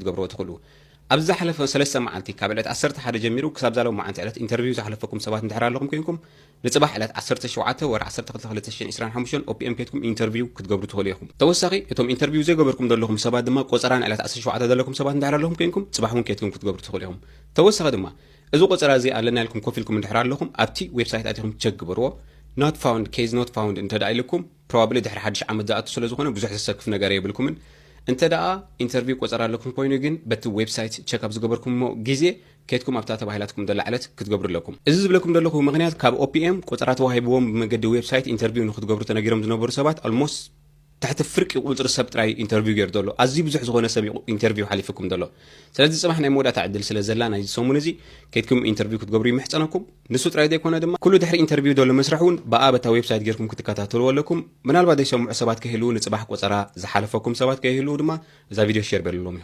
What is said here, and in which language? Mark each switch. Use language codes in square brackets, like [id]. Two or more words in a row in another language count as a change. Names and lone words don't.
[ti] ትገብርዎ ትኽእሉ ኣብዚ ዝሓለፈ 3 መዓልቲ ካብ ዕለት 11 ጀሚሩ ክሳብ ዛለዉ መዓልቲ ዕለት ኢንተርቪው ዝሓለፈኩም ሰባት እንድሕር ኣለኹም ኮይንኩም ንፅባሕ ዕለት 17 ወር 12/2025 ኦፒኤም ከይድኩም ኢንተርቪው ክትገብሩ ትኽእሉ ኢኹም ተወሳኺ እቶም ኢንተርቪው ዘይገበርኩም ዘለኹም ሰባት ድማ ቆፀራን ዕለት 17 ዘለኹም ሰባት እንድሕር ኣለኹም ኮይንኩም ፅባሕ እውን ከይድኩም ክትገብሩ ትኽእሉ ኢኹም ተወሳኺ ድማ እዚ ቆፀራ እዚ ኣለና ኢልኩም ኮፍ ኢልኩም እንድሕር ኣለኹም ኣብቲ ዌብሳይት ኣቲኹም ቸክ ግበርዎ [en] not found case not found [ti] እንተ ደኣ ኢልኩም probably ድሕሪ 1 ዓመት ዝኣቱ ስለ ዝኾነ ብዙሕ ዘሰክፍ ነገር የብልኩምን እንተ ደኣ ኢንተርቪው ቆፀራ ኣለኩም ኮይኑ ግን በቲ ዌብሳይት ቸክ ኣብ ዝገበርኩምሞ ግዜ ከይድኩም ኣብታ ተባሂላትኩም ዘላ ዕለት ክትገብሩ ኣለኩም እዚ ዝብለኩም ዘለኹ ምክንያት ካብ ኦፒኤም ቆፀራ ተዋሂብዎም ብመገዲ ዌብሳይት ኢንተርቪው ንክትገብሩ ተነጊሮም ዝነበሩ ሰባት አልሞስት تحت فرق ቁጥር ሰብ ጥራይ ኢንተርቪው ገይሩ ዘሎ ኣዝዩ ብዙሕ ዝኾነ ሰብ ኢንተርቪው ሓሊፍኩም ዘሎ ስለዚ ጽባሕ ናይ ሞዳ ተዓድል ስለ ዘላ ናይ ሰሙን እዚ ከይትኩም ኢንተርቪው ክትገብሩ ይምሕፀነኩም ንሱ ጥራይ ዘይኮነ ድማ ኩሉ ድሕሪ ኢንተርቪው ዘሎ መስርሕ እውን በኣበታ ዌብሳይት ጌርኩም ክትከታተሉ ኣለኩም ምናልባት ዘይሰምዑ ሰባት ከህልው ንጽባሕ ቆፀራ ዝሓለፈኩም ሰባት ከህልው ድማ እዛ ቪድዮ ሼር በልሎም